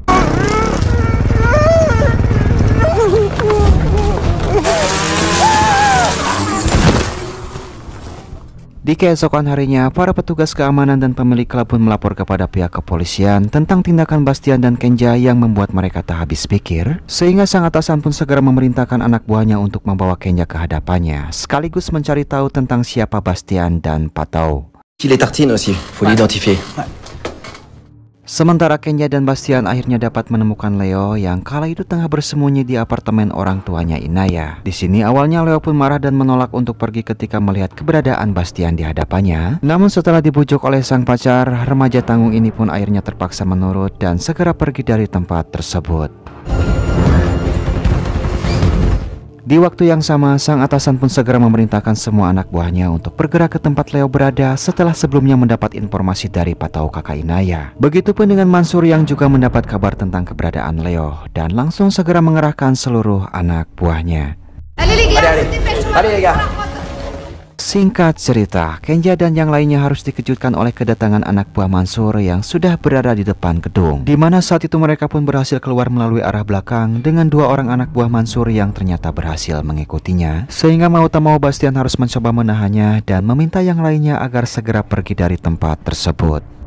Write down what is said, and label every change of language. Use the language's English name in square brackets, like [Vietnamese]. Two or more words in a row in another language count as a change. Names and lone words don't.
[Indonesian] Di keesokan harinya, para petugas keamanan dan pemilik klub pun melapor kepada pihak kepolisian tentang tindakan Bastian dan Kenja yang membuat mereka tak habis pikir. Sehingga sang atasan pun segera memerintahkan anak buahnya untuk membawa Kenja ke hadapannya, sekaligus mencari tahu tentang siapa Bastian dan Patau. [French] Il est tartine aussi, faut l'identifier. [Indonesian] Sementara Kenja dan Bastian akhirnya dapat menemukan Leo yang kala itu tengah bersembunyi di apartemen orang tuanya Inaya. Di sini awalnya Leo pun marah dan menolak untuk pergi ketika melihat keberadaan Bastian di hadapannya. Namun setelah dibujuk oleh sang pacar, remaja tanggung ini pun akhirnya terpaksa menurut dan segera pergi dari tempat tersebut. Di waktu yang sama, sang atasan pun segera memerintahkan semua anak buahnya untuk bergerak ke tempat Leo berada setelah sebelumnya mendapat informasi dari Patau kakak Inaya. Begitupun dengan Mansur yang juga mendapat kabar tentang keberadaan Leo dan langsung segera mengerahkan seluruh anak buahnya. [French] Allez les gars. [Indonesian] Singkat cerita, Kenja dan yang lainnya harus dikejutkan oleh kedatangan anak buah Mansur yang sudah berada di depan gedung. Di mana saat itu mereka pun berhasil keluar melalui arah belakang dengan dua orang anak buah Mansur yang ternyata berhasil mengikutinya. Sehingga mau tak mau Bastian harus mencoba menahannya dan meminta yang lainnya agar segera pergi dari tempat tersebut.